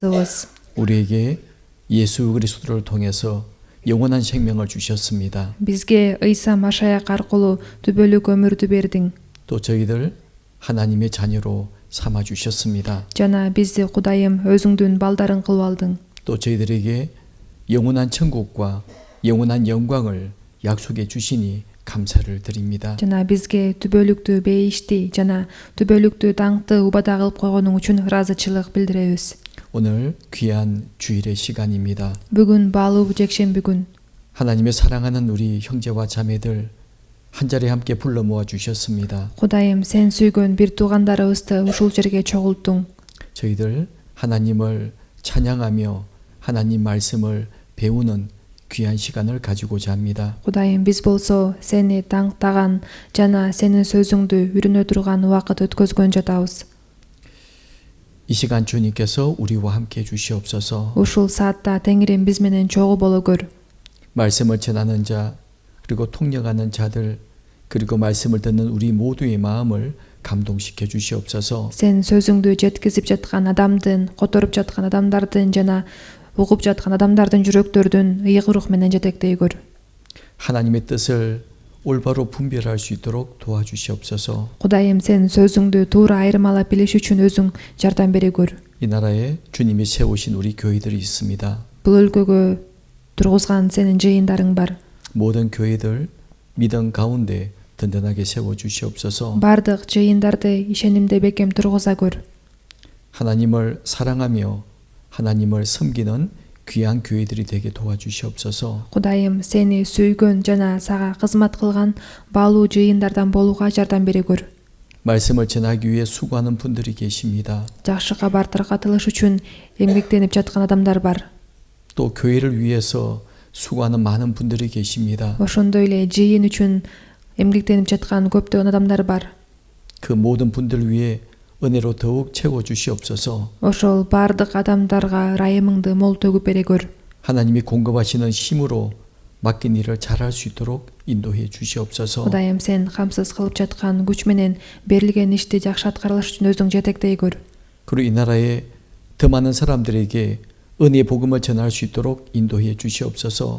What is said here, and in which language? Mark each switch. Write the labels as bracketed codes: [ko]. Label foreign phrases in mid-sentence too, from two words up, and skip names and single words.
[ko] 우리에게 예수 그리스도를 통해서 영원한 생명을 주셨습니다. [ky] Бизге Ыйса Машаяк аркылуу түбөлүк өмүрдү бердиң. [ko] 또 저희들 하나님의 자녀로 삼아 주셨습니다. [ky] Жана бизди Кудайым өзүңдүн балдарың кылып алдың. [ko] 또 저희들에게 영원한 천국과 영원한 영광을 약속해 주시니 감사를 드립니다. [ky] Жана бизге түбөлүктүү бейишти жана түбөлүктүү даңкты убада кылып койгонуң үчүн ыраазычылык билдиребиз. [ko] 오늘 귀한 주일의 시간입니다. [ky] Бүгүн баалуу жекшемби күн. [ko] 하나님의 사랑하는 우리 형제와 자매들 한 자리에 함께 불러 모아 주셨습니다. [ky] Кудайым, сен сүйгөн бир туугандарыбызды ушул жерге чогулттуң. [ko] 저희들 하나님을 찬양하며 하나님 말씀을 배우는 귀한 시간을 가지고자 합니다. [ky] Кудайым, биз болсо сени таңктаган жана сенин сөзүңдү үйрөнө турган убакыт өткөзгөн жатабыз. [ko] 이 시간 주님께서 우리와 함께 주시옵소서. [ky] Ушул саатта Теңирим биз менен чогуу боло көр. [ko] 말씀을 전하는 자 그리고 통역하는 자들 그리고 말씀을 듣는 우리 모두의 마음을 감동시켜 주시옵소서. [ky] Сен сөзүңдү жеткизип жаткан адамдын, которуп жаткан адамдардын жана угуп жаткан адамдардын жүрөктөрүн ыйык рух менен жетектей көр. [ko] 하나님의 뜻을 올바로 분별할 수 있도록 도와주시옵소서. [ky] Кудайым, сен сөзүңдү туура айырмалап билиш үчүн өзүң жардам бере көр. [ko] 이 나라에 주님이 세우신 우리 교회들이 있습니다. [ky] Бул өлкөгө тургузган сенин жыйындарың бар. [ko] 모든 교회들 믿음 가운데 든든하게 세워 주시옵소서. [ky] Бардык жыйындарды ишенимде бекем тургуза көр. [ko] 하나님을 사랑하며 하나님을 섬기는 귀한 교회들이 되게 도와주시옵소서. [ky] Кудайым, сени сүйгөн жана сага кызмат кылган баалуу жыйындардан болууга жардам бере көр. [ko] 말씀을 전하기 위해 수고하는 분들이 계십니다. [ky] Жакшы кабар таркатылыш үчүн эмгектенип жаткан адамдар бар. [ko] 또 교회를 위해서 수고하는 많은 분들이 계십니다. [ky] Ошондой эле жыйын үчүн эмгектенип жаткан көптөгөн адамдар бар. [ko] 그 모든 분들 위해 은혜로 더욱 채워 주시옵소서. [ky] Ошол бардык адамдарга ырайымыңды мол төгүп бере көр. [ko] 하나님이 공급하시는 힘으로 맡긴 일을 잘할 수 있도록 인도해 주시옵소서. [ky] Кудайым, сен камсыз кылып жаткан күч менен берилген ишти жакшы аткарылыш үчүн өзүң жетектей көр. [ko] 그리고 이 나라에 더 많은 사람들에게 은혜의 복음을 전할 수 있도록 인도해 주시옵소서.